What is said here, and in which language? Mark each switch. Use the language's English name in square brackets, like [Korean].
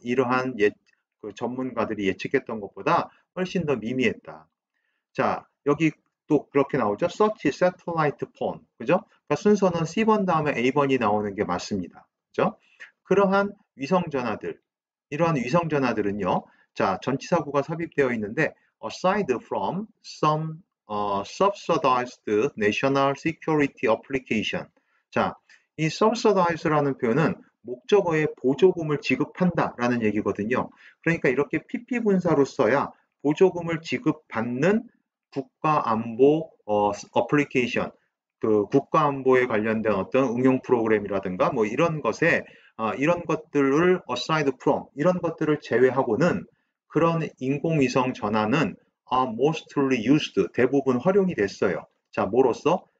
[Korean] 이러한 그 전문가들이 예측했던 것보다 훨씬 더 미미했다. 자, 여기 또 그렇게 나오죠. [English] search satellite phone. [Korean] 그죠? 그러니까 순서는 C번 다음에 A번이 나오는 게 맞습니다. 그죠? 그러한 위성 전화들, 이러한 위성 전화들은요. 자, 전치사구가 삽입되어 있는데 [English] aside from some subsidized national security application. [Korean] 자, 이 subsidize라는 표현은 목적어에 보조금을 지급한다라는 얘기거든요. 그러니까 이렇게 PP 분사로 써야 보조금을 지급받는 국가안보 어플리케이션, 그 국가안보에 관련된 어떤 응용 프로그램이라든가 뭐 이런 것에 이런 것들을 aside from 이런 것들을 제외하고는 그런 인공위성 전화는 [English] mostly used [Korean] 대부분 활용이 됐어요. 자, 뭐로써?